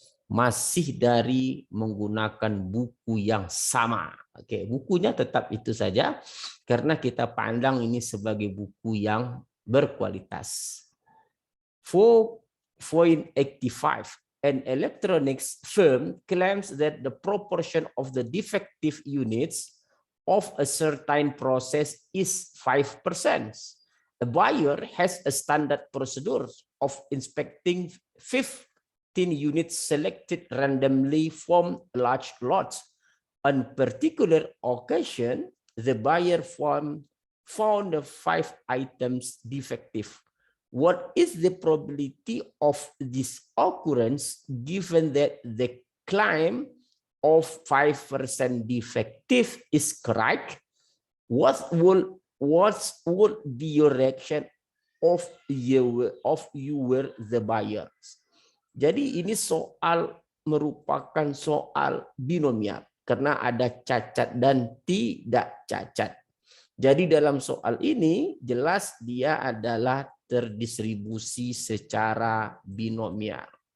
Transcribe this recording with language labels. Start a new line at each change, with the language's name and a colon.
Indonesian: Masih dari menggunakan buku yang sama. Oke, bukunya tetap itu saja karena kita pandang ini sebagai buku yang berkualitas.
English: 4.85, an electronics firm claims that the proportion of the defective units of a certain process is 5%. A buyer has a standard procedure of inspecting 15 units selected randomly from a large lot. On particular occasion, the buyer found the 5 items defective. What is the probability of this occurrence given that the claim of 5% defective is correct? What would be your reaction of you were the buyers?
Indonesian: Jadi ini merupakan soal binomial karena ada cacat dan tidak cacat. Jadi dalam soal ini jelas dia adalah terdistribusi secara binomial.